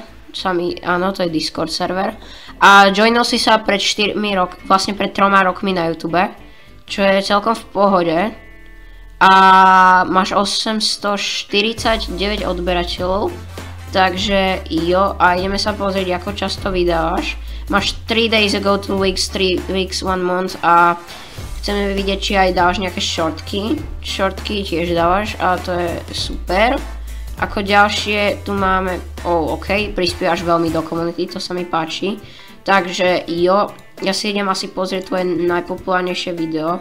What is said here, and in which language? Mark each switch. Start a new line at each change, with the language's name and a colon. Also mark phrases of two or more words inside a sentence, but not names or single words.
Slovak: Áno, to je Discord server. A joinol si sa pred 4 rokmi, vlastne pred 3 rokmi na YouTube, čo je celkom v pohode. A máš 849 odberateľov, takže jo, a ideme sa pozrieť, ako často vydávaš. Máš
English: 3 days ago, 2 weeks, 3 weeks, 1 month
Slovak: a chceme vidieť, či aj dávaš nejaké shortky. Shortky tiež dávaš a to je super. Ako ďalšie tu máme, OK, prispievaš veľmi do komunity, to sa mi páči. Takže jo, ja si idem asi pozrieť tvoje najpopulárnejšie video.